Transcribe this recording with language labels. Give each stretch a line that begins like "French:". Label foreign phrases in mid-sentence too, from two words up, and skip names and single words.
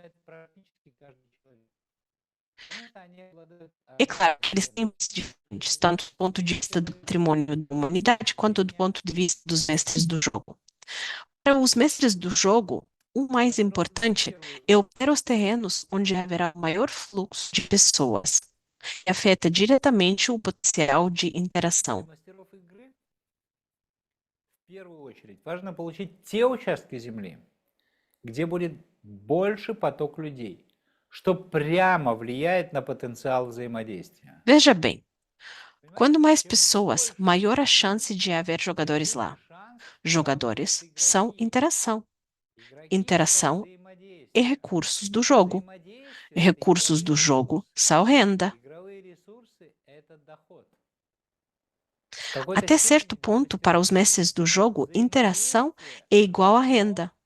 Portuguese: É claro que eles têm muitos diferentes, tanto do ponto de vista do patrimônio da humanidade, quanto do ponto de vista dos mestres do jogo. Para os mestres do jogo, o mais importante é obter os terrenos onde haverá maior fluxo de pessoas, que afeta diretamente o potencial de interação.
Russian: В первую очередь важно получить те участки земли, где будет больше поток людей, что прямо влияет на потенциал взаимодействия.
Portuguese: Veja bem, quando mais pessoas, maior a chance de haver jogadores lá. Jogadores são interação. Interação e recursos do jogo. Recursos do jogo são renda. Até certo ponto, para os mestres do jogo, interação é igual a renda.